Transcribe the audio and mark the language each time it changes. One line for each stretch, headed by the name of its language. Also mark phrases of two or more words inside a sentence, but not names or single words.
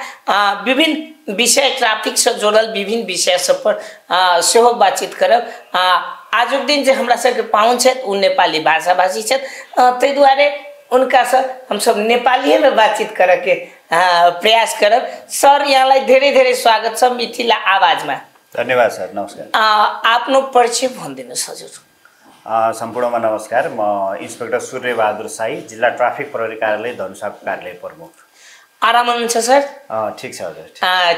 Maithili: विभिन्न विषय ट्रैफिक से जुड़ल विभिन्न विषय सब पर सेहो बातचीत करब। आज दिन जो हमरा सबके पाहुन छथि उ नेपाली भाषा भाषी छथि, ताहि दुआरे उनका से हम सब नेपाली में बातचीत करे के प्रयास करब।
Nepali: सर यहाँलाई धेरै धेरै स्वागत छ मिथिला आवाज में। धन्यवाद सर, नमस्कार। आफ्नो परिचय भनिदिनुहोस् हजुर। सम्पूर्णमा नमस्कार, म इन्स्पेक्टर सूर्य बहादुर साई, जिल्ला ट्राफिक प्रहरी कार्यालय धनुषाको कार्यालय प्रमुख। आराम हुनुहुन्छ सर? ठीक छ हजुर।